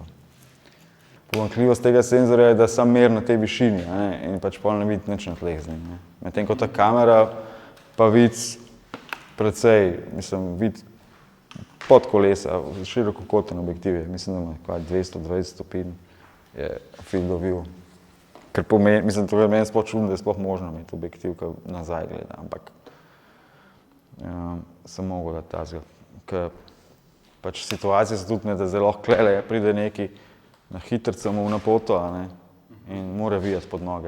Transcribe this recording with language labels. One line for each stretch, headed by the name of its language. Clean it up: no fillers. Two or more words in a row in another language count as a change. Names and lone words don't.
Slovenian: Pomanjkljivost tega senzorja je, da sam meri na tej višini, ne, in pač pol ne vidi nič na tleh z njim, ne. Medtem ko ta kamera pa vidi precej, vidi pod kolesa, širokokoten objektiv je, mislim, da ima 220 stopinj je
English: field of view.
Slovenian: Ker pomeni, to je meni sploh čudno, da je sploh možno imeti objektiv, ki nazaj gleda, ampak sem mogel dati tazga. Ker pač situacije so tudi, da zdaj lahko klele pride neki na hitrca mu na poto, a ne, in mora videti pod noge.